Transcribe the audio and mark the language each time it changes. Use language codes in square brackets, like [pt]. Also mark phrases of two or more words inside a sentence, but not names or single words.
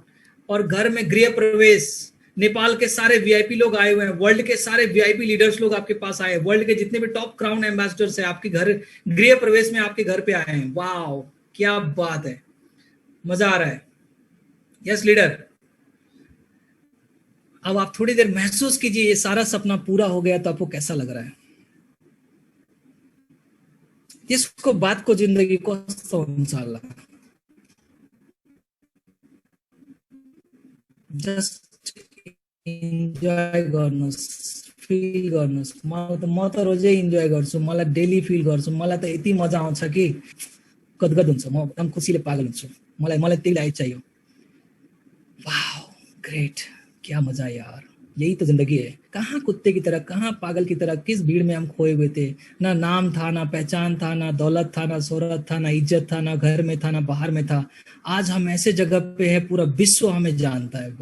[hi] और घर में गृह प्रवेश, नेपाल के सारे वीआईपी लोग आए हुए हैं, वर्ल्ड के सारे [en] VIP leaders [hi] लोग आपके पास आए हैं, वर्ल्ड के जितने भी [en] top crown ambassadors [hi] हैं आपके घर गृह प्रवेश में आपके घर पे आए हैं। वाह क्या बात है, मजा आ रहा है। [en] yes leader, [hi] अब आप थोड़ी देर महसूस कीजिए ये सारा सपना पूरा हो गया तो आपको कैसा लग रहा है। [ne] यसको बादको जिन्दगी कस्तो हुन्छ होला। [en] just enjoy [ne] गर्नुहोस्, फिल गर्नुहोस्। म त रोजै इन्जॉय गर्छु, मलाई [en] daily feel [ne] गर्छु, मलाई त यति मजा आउँछ कि गदगद हुन्छ, म एकदम खुसीले पागल हुन्छु। मलाई त्यही लाइफ चाहियो। [hi] वाह ग्रेट, क्या मजा यार, यही तो जिंदगी है। कहाँ कुत्ते की तरह, कहाँ पागल की तरह, किस भीड़ में हम खोए हुए थे। ना नाम था, ना पहचान था, ना दौलत था, ना शोहरत था, ना इज्जत था, ना घर में था, ना बाहर में था। आज हम ऐसे जगह पे हैं, पूरा विश्व हमें जानता है।